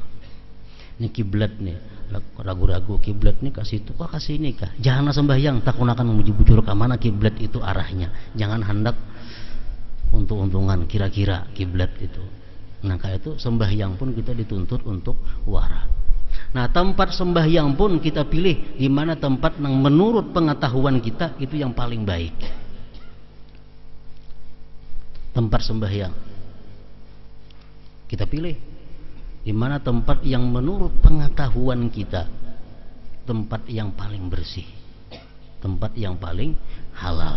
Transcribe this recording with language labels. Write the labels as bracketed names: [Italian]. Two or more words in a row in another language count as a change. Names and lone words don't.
[Banjar] Ini kiblat nih, ragu-ragu kiblat nih kasih itu, kok kasih ini kah? Janganlah sembahyang, takunakan bujur-bujur ke mana kiblat itu arahnya. [Indonesian] Jangan hendak untung-untungan kira-kira kiblat itu. Nah, kayak itu sembahyang pun kita dituntut untuk wara. Nah, tempat sembahyang pun kita pilih di mana tempat yang menurut pengetahuan kita itu yang paling baik. Tempat sembahyang kita pilih di mana tempat yang menurut pengetahuan kita tempat yang paling bersih, tempat yang paling halal.